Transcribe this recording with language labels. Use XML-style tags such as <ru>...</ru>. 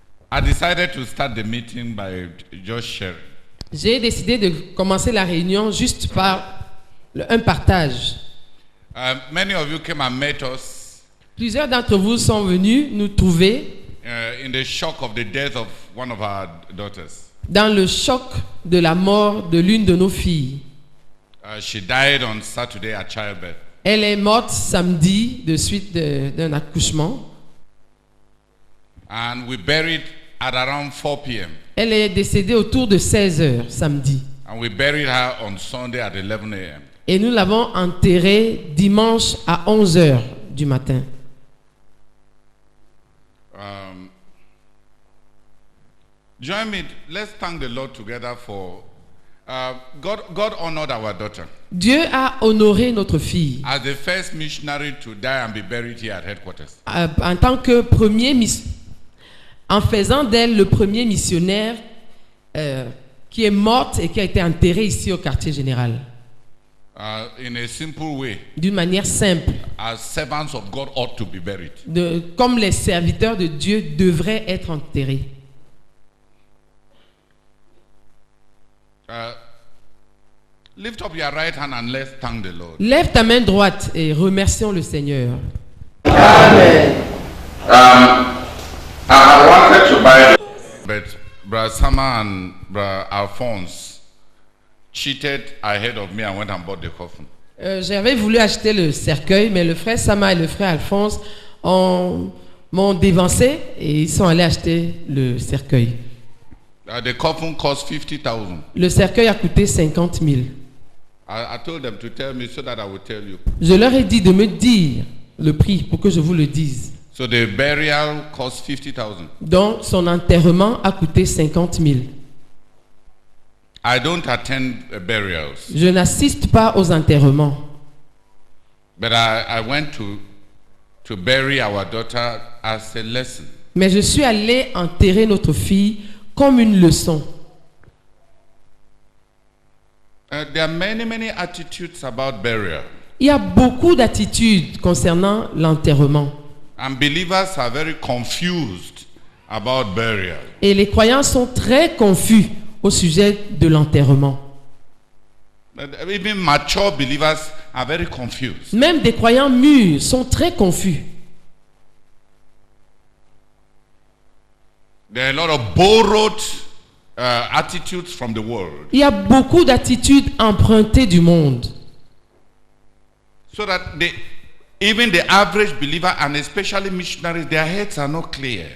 <en>I decided to start the meeting by just sharing.</en> <fr>J'ai décidé de commencer la réunion juste par un partage.</fr> <en>Many of you came and met us</en> <fr>Plusieurs d'entre vous sont venus nous trouver</fr> <en>in the shock of the death of one of our daughters.</en> <fr>dans le choc de la mort de l'une de nos filles.</fr> <en>She died on Saturday at childbirth.</en> <fr>Elle est morte samedi de suite d'un accouchement.</fr> <en>And we buried at around 4 p.m.</en> <fr>Elle est décédée autour de 16 heures samedi.</fr> <en>And we buried her on Sunday at 11 a.m.</en> <fr>Et nous l'avons enterrée dimanche à 11 heures du matin.</fr> <en>Join me. Let's thank the Lord together for God honored our daughter</en> <fr>Dieu a honoré notre fille</fr> <en>as the first missionary to die and be buried here at headquarters.</en> <fr>En tant que en faisant d'elle le premier missionnaire qui est morte et qui a été enterré ici au quartier général.</fr> <en>In a simple way,</en> <fr>D'une manière simple,</fr> <en>as servants of God ought to be buried.</en> <fr>comme les serviteurs de Dieu devraient être enterrés.</fr> <en>Lift up your right hand and let's thank the Lord.</en> <fr>Lève ta main droite et remercions le Seigneur. Amen.</fr> <en>I wanted to buy but Brother Sama and Brother Alphonse cheated ahead of me and went and bought the coffin.</en> <fr>J'avais voulu acheter le cercueil, mais le frère Sama et le frère Alphonse m'ont dévancé et ils sont allés acheter le cercueil.</fr> <en>The coffin cost 50,000.</en> <fr>Le cercueil a coûté 50 000.</fr> <en>I told them to tell me so that I will tell you.</en> <fr>Je leur ai dit de me dire le prix pour que je vous le dise.</fr> <en>So the burial cost 50,000.</en> <fr>Donc son enterrement a coûté 50 000.</fr> <en>I don't attend burials.</en> <fr>Je n'assiste pas aux enterrements.</fr> <en>But I went to bury our daughter as a lesson.</en> <fr>Mais je suis allé enterrer notre fille comme une leçon.</fr> <en>There are many attitudes about burial.</en> <fr>Il y a beaucoup d'attitudes concernant l'enterrement.</fr> <en>And believers are very confused about burial.</en> <fr>Et les croyants sont très confus au sujet de l'enterrement.</fr> <en>Even mature believers are very confused.</en> <fr>Même des croyants mûrs sont très confus.</fr> <en>There are a lot of borrowed attitudes from the world.</en> <fr>Il y a beaucoup d'attitudes empruntées du monde.</fr> <en>So that even the average believer and especially missionaries, their heads are not clear.</en>